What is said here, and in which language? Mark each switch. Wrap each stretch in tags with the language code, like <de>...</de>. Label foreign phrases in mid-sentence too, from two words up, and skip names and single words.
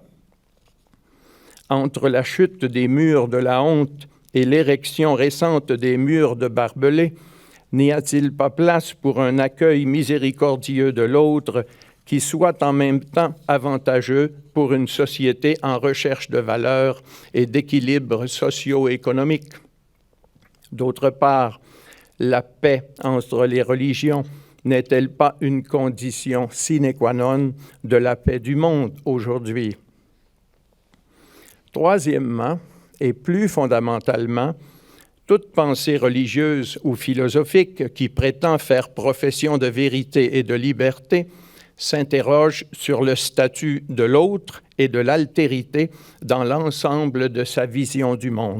<fr>Entre la chute des murs de la honte et l'érection récente des murs de barbelés, n'y a-t-il pas place pour un accueil miséricordieux de l'autre qui soit en même temps avantageux pour une société en recherche de valeurs et d'équilibre socio-économique? D'autre part, la paix entre les religions n'est-elle pas une condition</fr> <la>sine qua non</la> <fr>de la paix du monde aujourd'hui? Troisièmement, et plus fondamentalement, toute pensée religieuse ou philosophique qui prétend faire profession de vérité et de liberté s'interroge sur le statut de l'autre et de l'altérité dans l'ensemble de sa vision du monde.</fr>